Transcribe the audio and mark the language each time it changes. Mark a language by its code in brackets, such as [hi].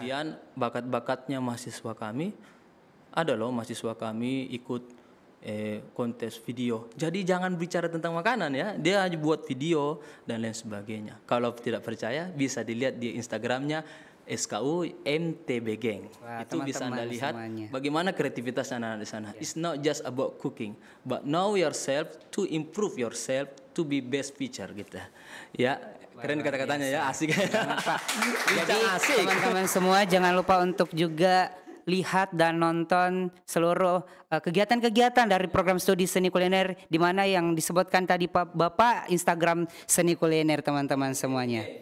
[id] Kemudian bakat-bakatnya mahasiswa kami, ada loh mahasiswa kami ikut kontes video. Jadi jangan bicara tentang makanan ya, dia buat video dan lain sebagainya. Kalau tidak percaya bisa dilihat di Instagramnya SKU MTB Gang. Wah, itu bisa Anda lihat semuanya. bagaimana kreativitas anak-anak di sana. [en] It's not just about cooking, but know yourself to improve yourself to be best feature gitu. [id] Ya, keren kata-katanya ya, asik. Jadi teman-teman semua jangan lupa untuk juga lihat dan nonton seluruh kegiatan-kegiatan dari program studi seni kuliner di mana yang disebutkan tadi Pak Bapak, Instagram seni kuliner teman-teman semuanya.